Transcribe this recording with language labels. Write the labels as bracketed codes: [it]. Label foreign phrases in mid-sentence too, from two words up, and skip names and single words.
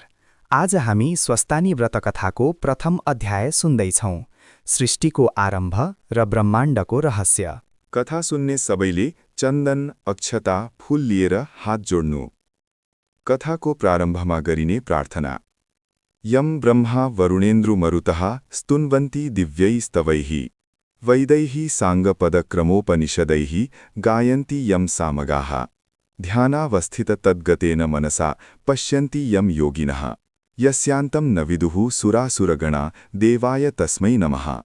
[ne] आज हामी स्वस्तानी व्रतकथाको प्रथम अध्याय सुन्दैछौँ, सृष्टिको आरम्भ र ब्रह्माण्डको रहस्य। कथा सुन्ने सबैले चन्दन, अक्षता, फूल लिएर हात जोड्नु। कथाको प्रारम्भमा गरिने प्रार्थना। [sa] यम ब्रह्मा वरुणेन्द्रुमरुतः स्तुन्वन्ति दिव्यैस्तवैः वैदैः साङ्गपदक्रमोपनिषदैः गायन्ति यं सामगाः ध्यानावस्थिततद्गतेन मनसा पश्यन्ति यं योगिनः यस्यान्तं न विदुः सुरासुरगणा देवाय तस्मै नमः।